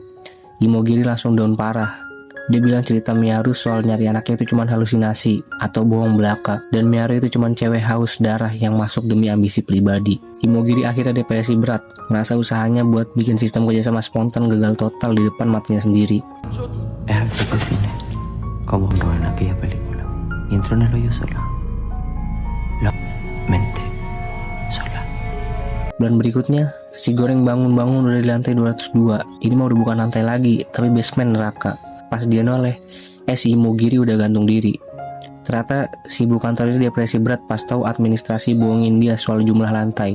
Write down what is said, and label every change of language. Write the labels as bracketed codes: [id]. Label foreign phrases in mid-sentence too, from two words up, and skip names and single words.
[id] Imogiri langsung down parah. Dia bilang cerita Miharu soal nyari anaknya itu cuma halusinasi atau bohong belaka, dan Miharu itu cuma cewek haus darah yang masuk demi ambisi pribadi. Imogiri akhirnya depresi berat, ngerasa usahanya buat bikin sistem kerjasama spontan gagal total di depan matanya sendiri. [es] Acto de cine, como no en aquella película. Y entró en el hoyo sola. La mente sola. [id] Bulan berikutnya, si Goreng bangun-bangun udah di lantai 202. Ini mah udah bukan lantai lagi, tapi basement neraka. Pas dia noleh, si Imogiri udah gantung diri. Ternyata si ibu kantor ini depresi berat pas tahu administrasi bohongin dia soal jumlah lantai.